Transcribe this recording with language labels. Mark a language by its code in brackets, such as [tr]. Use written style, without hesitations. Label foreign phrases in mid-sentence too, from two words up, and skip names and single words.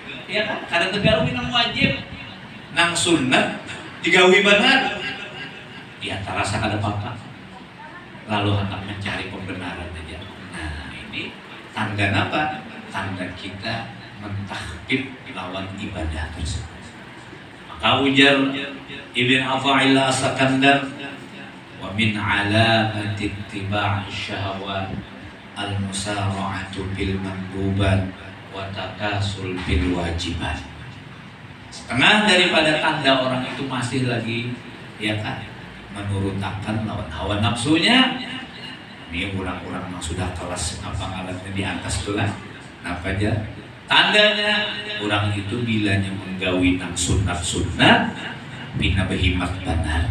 [bjn] Ya kan, kadang tegawi nang wajib, nang sunnah, digawi benar, ya terasa ada apa-apa. [id] Lalu hendak mencari pembenaran aja. Nah ini tanda apa? Tanda kita mentahkid lawan ibadah tersebut. Maka ujar Ibn Athaillah As-Sakandar, [ar] ومن علامات اتباع الشهوات المسارعة بالمندوبات والتكاسل بالواجبات. [bjn] Setengah daripada tanda orang itu masih lagi ya kan menurutakan lawan hawa nafsunya. [id] Ini orang-orang yang sudah kelas apa ngalatnya di atas kelas. Apa aja? [bjn] Tandanya orang itu bilanya menggawi nang sunat-sunat pina behimat banar.